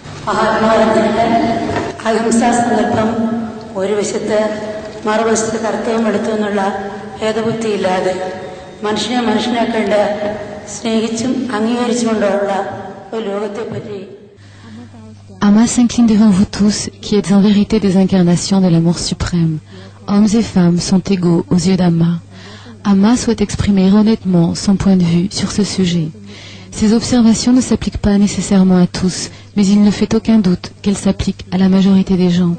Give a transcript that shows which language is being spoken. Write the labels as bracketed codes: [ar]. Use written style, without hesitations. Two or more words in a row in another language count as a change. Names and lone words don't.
[ml] മഹാത്മാഗാന്ധിയുടെ അഹിംസാ സങ്കല്പം ഒരു വശത്ത് മറുവശത്ത് കർത്തവ്യം എടുത്തു എന്നുള്ള ഭേദബുദ്ധിയില്ലാതെ മനുഷ്യനെ മനുഷ്യനെ കണ്ട് സ്നേഹിച്ചും അംഗീകരിച്ചുകൊണ്ടുള്ള ഒരു ലോകത്തെപ്പറ്റി. [fr] Amma s'incline devant vous tous, qui êtes en vérité des incarnations de l'amour suprême. Hommes et femmes sont égaux aux yeux d'Amma. Amma souhaite exprimer honnêtement son point de vue sur ce sujet. Ces observations ne s'appliquent pas nécessairement à tous, mais il ne fait aucun doute qu'elles s'appliquent à la majorité des gens.